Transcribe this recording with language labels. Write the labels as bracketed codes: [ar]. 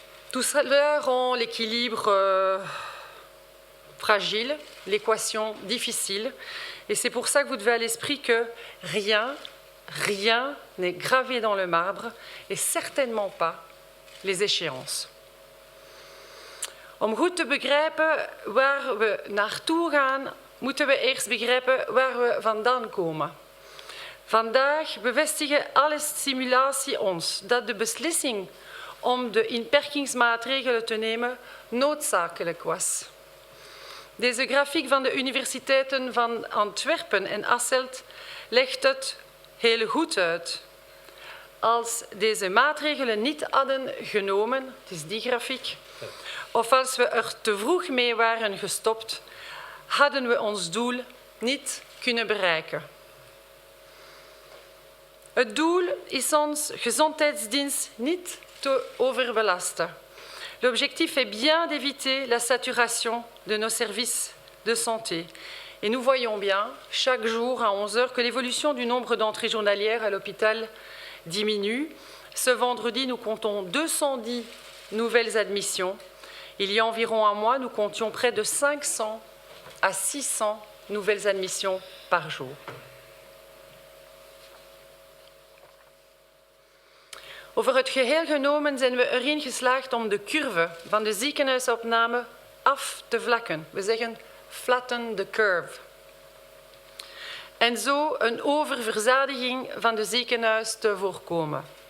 [fr] Tout cela rend l'équilibre fragile, l'équation difficile, et c'est pour ça que vous devez à l'esprit que rien n'est gravé dans le marbre, et certainement pas les échéances. [nl] Om goed te begrijpen waar we naartoe gaan, moeten we eerst begrijpen waar we vandaan komen. Vandaag bevestigen alle simulaties ons dat de beslissing om de inperkingsmaatregelen te nemen noodzakelijk was. Deze grafiek van de universiteiten van Antwerpen en Hasselt legt het heel goed uit. Als deze maatregelen niet hadden genomen, het is die grafiek, of als we er te vroeg mee waren gestopt, hadden we ons doel niet kunnen bereiken. Het doel is ons gezondheidsdienst niet te overbelasten. [fr] L'objectif est bien d'éviter la saturation de nos services de santé. Et nous voyons bien, chaque jour à 11 heures, que l'évolution du nombre d'entrées journalières à l'hôpital diminue. Ce vendredi, nous comptons 210 nouvelles admissions. Il y a environ un mois, nous comptions près de 500 à 600 nouvelles admissions par jour. [nl] Over het geheel genomen zijn we erin geslaagd om de curve van de ziekenhuisopname af te vlakken. We zeggen [en] flatten the curve. [nl] En zo een oververzadiging van de ziekenhuis te voorkomen.